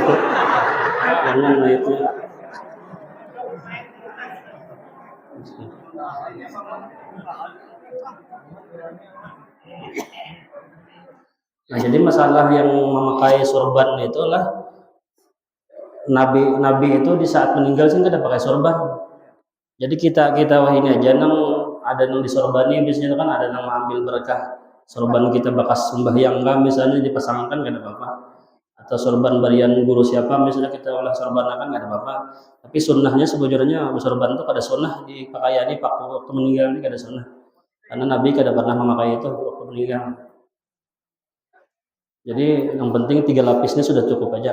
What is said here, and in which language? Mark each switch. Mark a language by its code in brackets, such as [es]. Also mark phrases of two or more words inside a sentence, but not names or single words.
[id] Jangan itu. Nah, jadi masalah yang memakai sorban itulah Nabi itu di saat meninggal sih nggak ada pakai sorban. [bjn] Jadi kita wah ini aja nang ada nang disorbani biasanya kan ada nang ambil berkah sorban kita bekas sembahyang kan misalnya dipasangkan nggak ada apa-apa. Atau sorban barian guru siapa misalnya kita olah sorban kan nggak ada apa-apa. [id] Tapi sunnahnya sebenarnya sorban itu ada sunnah di pakaian ini waktu meninggal ini ada sunnah. Karena Nabi kada pernah memakai itu waktu meninggal. Jadi yang penting 3 lapisnya sudah cukup aja.